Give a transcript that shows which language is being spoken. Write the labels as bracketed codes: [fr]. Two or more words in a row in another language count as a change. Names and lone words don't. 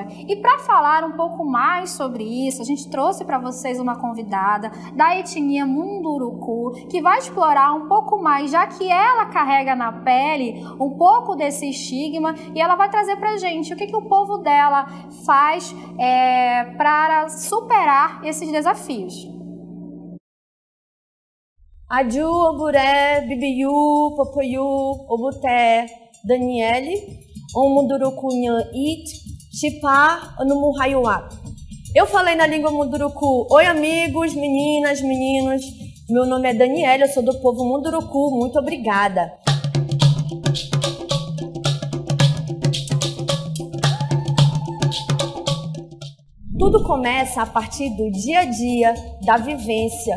[pt] E para falar um pouco mais sobre isso, a gente trouxe para vocês uma convidada da etnia Munduruku, que vai explorar um pouco mais, já que ela carrega na pele um pouco desse estigma, e ela vai trazer para a gente o que o povo dela faz para superar esses desafios. [myu] Aju, Oburé, Bibiyu, Popoyu, Obuté, Daniele, Omunduruku Nhan It, Chipá, Onumuhayuá. [pt] Eu falei na língua Munduruku. Oi, amigos, meninas, meninos. Meu nome é Daniele, eu sou do povo Munduruku. Muito obrigada. Tudo começa a partir do dia a dia, da vivência.